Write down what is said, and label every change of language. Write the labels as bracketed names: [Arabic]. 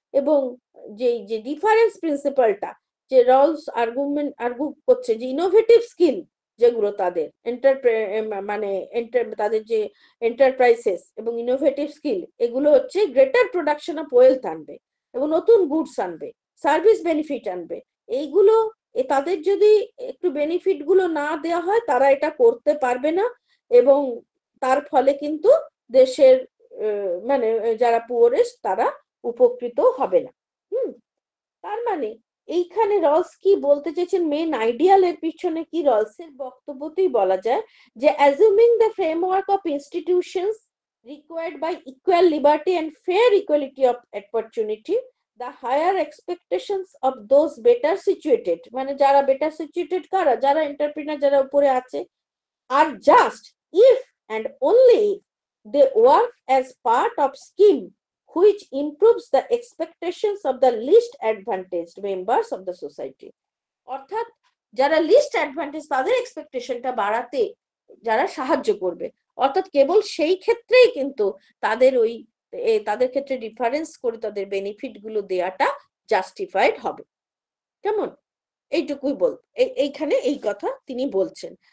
[Bangla] এবং যে ডিফারেন্স প্রিন্সিপালটা যে রলস আর্গু করছে, যে ইনোভেটিভ স্কিল যেগুলো তাদের মানে তাদের যে এন্টারপ্রাইসেস এবং ইনোভেটিভ স্কিল, এগুলো হচ্ছে গ্রেটার প্রোডাকশন অফ ওয়েলথ আনবে এবং নতুন গুডস আনবে, সার্ভিস বেনিফিট আনবে। এইগুলো তাদের যদি একটু বেনিফিট গুলো না দেওয়া হয় তারা এটা করতে পারবে না, এবং তার ফলে কিন্তু দেশের মানে যারা পুয়ারেস্ট তারা উপকৃত হবে না। তার মানে এইখানে রলস কি বলতে চেয়েছেন, মেন আইডিয়াল এর পিছনে কি রলসের বক্তব্যতেই বলা যায় যে [English] assuming the framework of institutions required by equal liberty and fair equality of opportunity, the higher expectations of those better situated, [Bangla] মানে যারা বেটার সিচুয়েটেড কারা, যারা এন্টারপ্রেনার যারা উপরে আছে, [English] are just if and only if they work as part of scheme which improves the expectations of the least advantaged members of the society. [Bangla] অর্থাৎ যারা list advantage তাদের এক্সপেকটেশনটা বাড়াতে যারা সাহায্য করবে, অর্থাৎ কেবল সেই ক্ষেত্রেই কিন্তু তাদের তাদের ক্ষেত্রে ডিফারেন্স করে তাদের বেনিফিট গুলো দেয়াটা জাস্টিফাইড হবে। কেমন, এইটুকুই এইখানে এই কথা তিনি বলছেন।